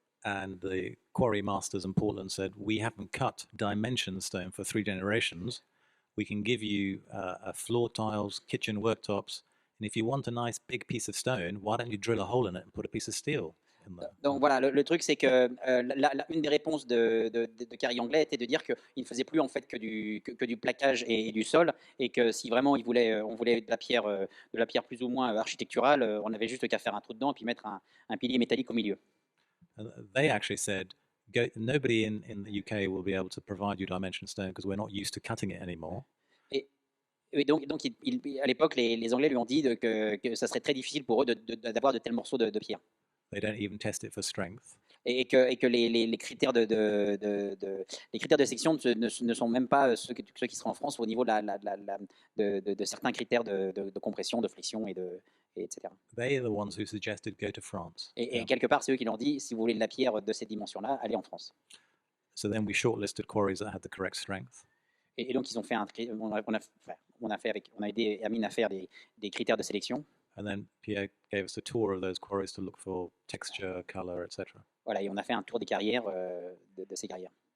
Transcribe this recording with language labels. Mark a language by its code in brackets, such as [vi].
[en] And the quarry masters in Portland said, we haven't cut dimension stone for 3 generations. We can give you floor tiles, kitchen worktops, and if you want a nice big piece of stone, why don't you drill a hole in it and put a piece of steel in there? [fr] Donc voilà, le truc c'est que une des réponses de Carrie Anglais était de dire qu'il ne faisait plus en fait que du plaquage et du sol, et que si vraiment on voulait de la pierre plus ou moins architecturale, on avait juste qu'à faire un trou dedans et puis mettre un pilier métallique au milieu. [en] And they actually said, nobody in the UK will be able to provide you dimension stone because we're not used to cutting it anymore. [fr] Et donc à l'époque, les Anglais lui ont dit que ça serait très difficile pour eux d'avoir de tels morceaux de pierre. [en] They don't even test it for strength. [fr] Et que les critères de section ne sont même pas ceux qui seront en France au niveau de certains critères de compression, de flexion etc. [en] They are the ones who suggested go to France. [fr] Et quelque part, c'est eux qui l'ont dit, si vous voulez de la pierre de ces dimensions-là, allez en France. [en] So then we shortlisted quarries that had the correct strength. [fr] Et donc ils ont fait on a aidé Amine à faire des critères de sélection. [en] And then Pierre gave us a tour of those quarries to look for texture, color, etc. [fr] Voilà, et on a fait un tour des carrières, de ces carrières.